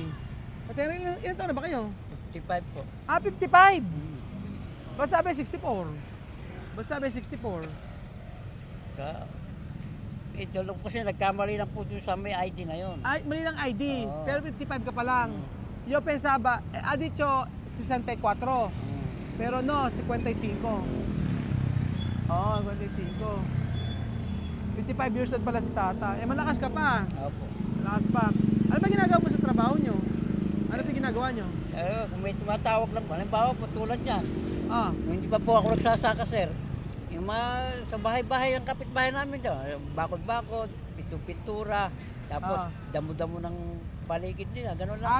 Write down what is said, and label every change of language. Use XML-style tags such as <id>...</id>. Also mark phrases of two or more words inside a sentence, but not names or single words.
<tl>Ate Henry, ilan taon na ba kayo? 55 po. 55! Basta sabi 64. Basta sabi 64. Ito lang kasi nagkamali lang po dun sa may ID na yun. Ay, mali lang ID, Oo. pero 55 ka pa lang.</tl> <es>Yo pensaba, ha dicho 64. Pero no, 55.</es> <tl>Oo, 55. 55</tl> <en>years old</en> <tl>pala si tata. Eh, malakas ka pa. Opo. Malakas pa. Ano ba ginagawa mo sa trabaho nyo? Ano ba ginagawa nyo? Kung may tumatawag lang po, halimbawa po tulad yan. Ah, Kung hindi pa po ako nagsasaka, sir. Yung mga sa bahay-bahay ng kapitbahay namin daw, bakod-bakod, pintura, tapos damo-damo ng paligid nila, ganun lang po.</tl>